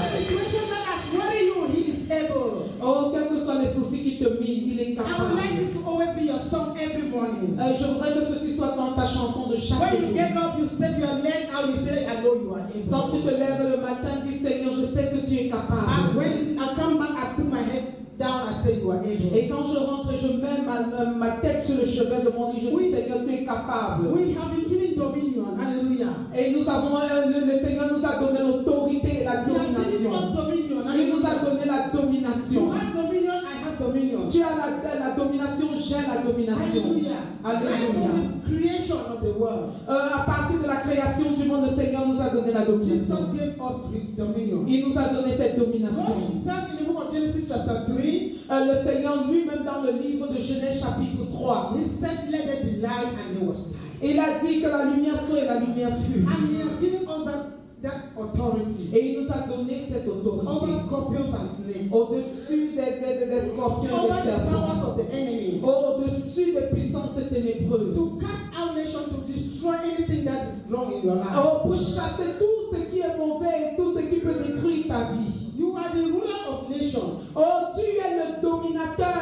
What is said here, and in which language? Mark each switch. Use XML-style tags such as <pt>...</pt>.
<en>Situation that has worried you, He is able.</en> <fr>Oh, quels que soient les soucis qui te minent, il est capable.</fr> <en>I would like this to always be your song every morning.</en> <fr>Je voudrais que ceci soit dans ta chanson de chaque jour.</fr> <en>When you get up, you step your leg out, you say, I know you are able.</en> <fr>Quand tu te lèves le matin, dis Seigneur, je sais que tu es capable.</fr> <en>And when I come back, I put my head down, I say you are able.</en> <fr>Et quand je rentre, je mets ma tête sur le chevet de mon lit, je dis Seigneur, tu es capable.</fr> <en>We have been given dominion. Hallelujah.</en> <fr>Et nous avons, le Seigneur nous a donné l'autorité et la domination. Il nous a donné la domination.</fr> <en>You have dominion, I have dominion.</en> <fr>Tu as la domination, j'ai la domination. Alléluia.</fr> <en>Creation of the world.</en> <fr>À partir de la création du monde, le Seigneur nous a donné la domination.</fr> <en>Jesus gave us dominion.</en> <fr>Il nous a donné cette domination.</fr> <en>God himself in the book of Genesis chapter 3.</en> <fr>Le Seigneur lui-même dans le livre de Genèse chapitre 3.</fr> <en>He said, let there be light, and there was light.</en> <fr>Il a dit que la lumière soit et la lumière fut.</fr> <en>And he has given us that authority.</en> <fr>Et il nous a donné cette autorité.</fr> <en>Over scorpions and snakes.</en> <fr>Au-dessus des scorpions et des serpents.</fr> <en>Over the powers of the enemy.</en> <fr>Au-dessus des puissances ténébreuses.</fr> <en>To cast out nations, to destroy anything that is wrong in your life.</en> <fr>Pour chasser tout ce qui est mauvais et tout ce qui peut détruire ta vie.</fr> <en>You are the ruler of nations.</en> <fr>Oh, tu es le dominateur</fr>